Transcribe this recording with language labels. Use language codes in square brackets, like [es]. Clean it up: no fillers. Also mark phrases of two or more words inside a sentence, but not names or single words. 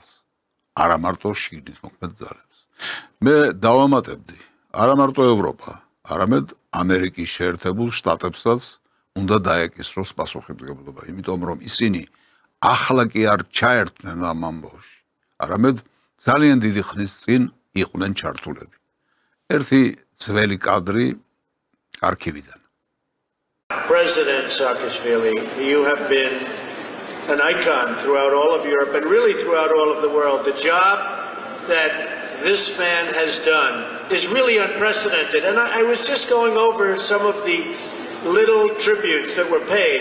[ka] არა მარტო შიგნით მოქმედ ძალებს. მე დავამატებდი, არა მარტო ევროპა, არამედ ამერიკის შეერთებულ შტატებსაც უნდა დაეკისროს პასუხისმგებლობა, იმიტომ რომ ისინი ახლა კი არ ჩაერთნენ ამ ამბავში, არამედ ძალიან დიდი ხნის წინ იყვნენ ჩართულები. ერთი ძველი კადრი არქივიდან. [en] President Saakashvili, you have been an icon throughout all of Europe and really throughout all of the world. The job that this man has done is really unprecedented. And I was just going over some of the little tributes that were paid.